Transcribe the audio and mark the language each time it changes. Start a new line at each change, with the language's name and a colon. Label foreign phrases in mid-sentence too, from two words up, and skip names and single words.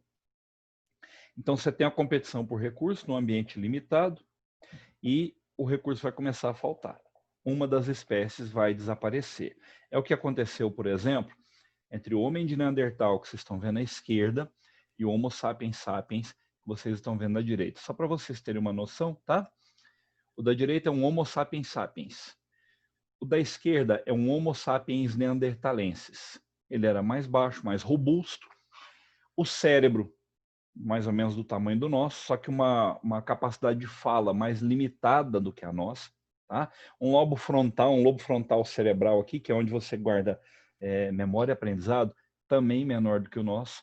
Portuguese: Então, você tem a competição por recurso num ambiente limitado e o recurso vai começar a faltar. Uma das espécies vai desaparecer. É o que aconteceu, por exemplo, entre o homem de Neandertal, que vocês estão vendo à esquerda, e o Homo sapiens sapiens, que vocês estão vendo à direita. Só para vocês terem uma noção, tá? O da direita é um Homo sapiens sapiens. O da esquerda é um Homo sapiens neanderthalensis. Ele era mais baixo, mais robusto. O cérebro, mais ou menos do tamanho do nosso, só que uma capacidade de fala mais limitada do que a nossa. Tá? Um lobo frontal cerebral aqui, que é onde você guarda memória e aprendizado, também menor do que o nosso.